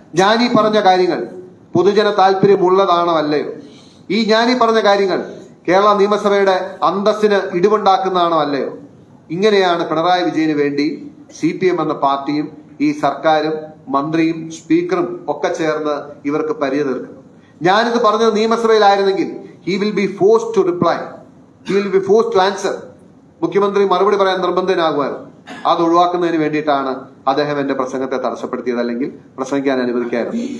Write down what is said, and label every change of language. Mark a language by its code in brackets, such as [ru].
[ml] ഞാനീ പറഞ്ഞ കാര്യങ്ങൾ പൊതുജന താല്പര്യമുള്ളതാണോ അല്ലയോ? ഞാനീ പറഞ്ഞ കാര്യങ്ങൾ കേരള നിയമസഭയുടെ അന്തസ്സിന് ഇടിവുണ്ടാക്കുന്നതാണോ അല്ലയോ? ഇങ്ങനെയാണ് പിണറായി വിജയന് വേണ്ടി CPM എന്ന പാർട്ടിയും ഈ സർക്കാരും മന്ത്രിയും സ്പീക്കറും ഒക്കെ ചേർന്ന് ഇവർക്ക് പരിധി തീർക്കുന്നു. ഞാനിത് പറഞ്ഞത് നിയമസഭയിലായിരുന്നെങ്കിൽ [en] he will be forced to reply, he will be forced to answer. [ml] മുഖ്യമന്ത്രി മറുപടി പറയാൻ നിർബന്ധനാകുമായിരുന്നു. അത് ഒഴിവാക്കുന്നതിന് വേണ്ടിയിട്ടാണ് അദ്ദേഹം എന്റെ പ്രസംഗത്തെ തടസ്സപ്പെടുത്തിയത്, അല്ലെങ്കിൽ പ്രസംഗിക്കാൻ അനുവദിക്കായിരുന്നു.